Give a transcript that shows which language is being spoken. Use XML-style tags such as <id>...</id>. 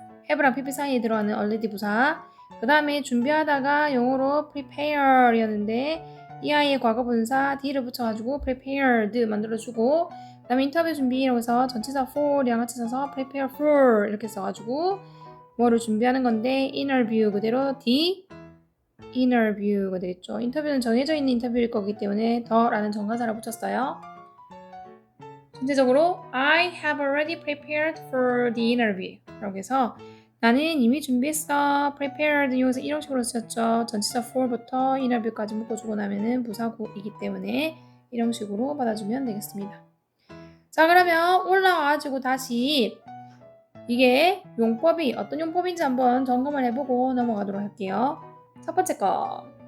<ko>have랑 pp 사이에 들어가는 already 부사 그 다음에 준비하다가 영어로 prepare이었는데 이 아이의 과거 분사 d를 붙여가지고 prepared 만들어주고 그 다음에 인터뷰 준비라고 해서 전치사 for이랑 같이 써서 prepare for 이렇게 써가지고 뭐를 준비하는 건데 interview 그대로 the interview가 되겠죠. 인터뷰는 정해져 있는 인터뷰일 거기 때문에 더라는 정관사를 붙였어요. 전체적으로</ko> <en>I have already prepared for the interview</en> <ko>라고 해서 나는 이미 준비했어. prepared 여기서 이런 식으로 쓰였죠. 전치사 for부터 interview까지 묶어주고 나면은 부사구이기 때문에 이런 식으로 받아주면 되겠습니다. 자, 그러면 올라와가지고 다시 이게 용법이 어떤 용법인지 한번 점검을 해보고 넘어가도록 할게요. 첫 번째 거.</ko>